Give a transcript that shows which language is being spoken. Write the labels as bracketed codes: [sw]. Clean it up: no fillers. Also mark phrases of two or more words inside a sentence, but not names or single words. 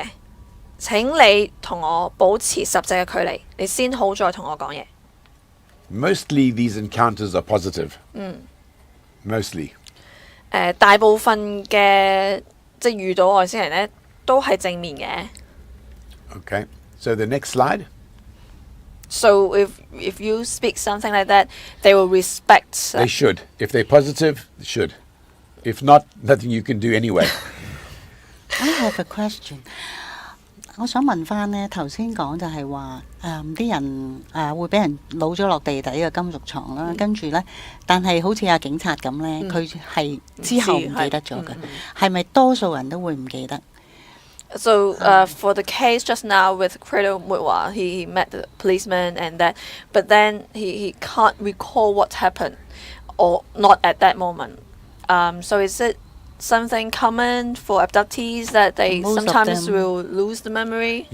[yue] 請你同我保持實際嘅距離，你先好再同我講嘢。 [en] Mostly these encounters are positive. Mostly. [yue] 大部分嘅即係遇到外星人咧，都係正面嘅。 [en] Okay. So the next slide. So if you speak something like that, they will respect. They should. If they're positive, they should. If not, nothing you can do anyway. I have a question. [yue] 我想問翻呢，頭先講就係話啲人會俾人攞咗落地底嘅金屬床啦，跟住呢，但係好似阿警察咁呢，佢係之後唔記得咗嘅，係咪多數人都會唔記得 [en] ？So for the case just now with Credo Mutwa, he met the policeman and that, but then he can't recall what happened or not at that moment. So is it something common for abductees that they sometimes will lose the memory?